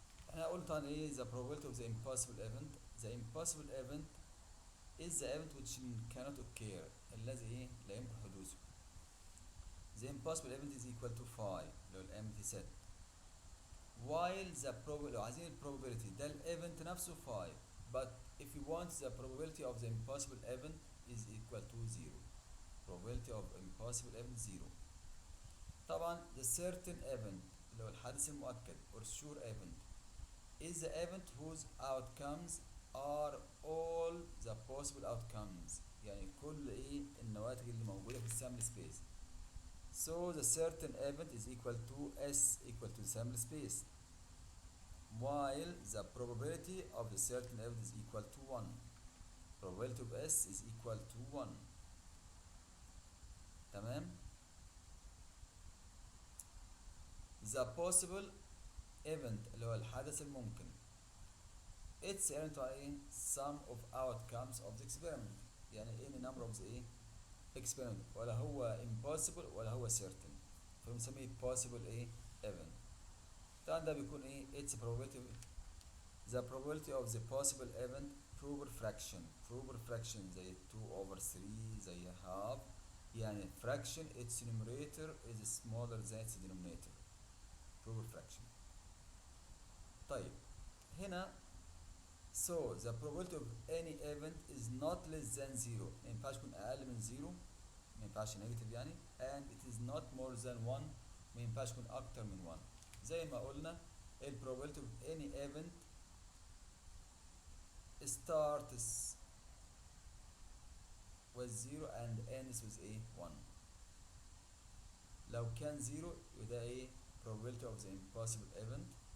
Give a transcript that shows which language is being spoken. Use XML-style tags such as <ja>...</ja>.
<ar>احنا قلنا طبعا ايه</ar> <en>the probability of the impossible event. The impossible event is the event which cannot occur.</en> <ar>الذي ايه لا يمكن حدوثه.</ar> <en>The impossible event is equal to 5 لو الempty set. While the probability</en> <ar>لو عايزين probability ده الايفنت نفسه 5.</ar> <en>But if you want the probability of the impossible event is equal to 0. Probability of impossible event 0. طبعا the certain event</en> <ar>اللي هو الحادث المؤكد</ar> <en>or sure event is the event whose outcomes are all the possible outcomes.</en> <ar>يعني كل ايه النواتج اللي موجودة في السامبل سبيس.</ar> <en>So the certain event is equal to S equal to sample space, while the probability of the certain event is equal to 1. Probability of S is equal to 1.</en> <ar>تمام.</ar> <en>The possible event</en> <ar>اللي هو الحدث الممكن</ar> <en>its element ايه sum of outcomes of the experiment.</en> <ar>يعني any number of the ايه experiment ولا هو impossible ولا هو certain، فبنسميه possible ايه event. طبعا ده بيكون ايه</ar> <en>its probability the probability of the possible event proper fraction. proper fraction زي 2 over 3 زي half. يعني fraction its numerator is smaller than its denominator. proper fraction. طيب هنا so the probability of any event is not less than 0.</en> <ar>ما ينفعش يكون اقل من 0، ما ينفعش نيجاتيف يعني.</ar> <en>and it is not more than 1.</en> <ar>ما ينفعش يكون اكتر من 1. زي ما قلنا ال</ar> <en>probability of any event starts with 0 and ends with a 1.</en> <ar>لو كان 0 يبقى ده ايه</ar> <en>probability of the impossible event.</en>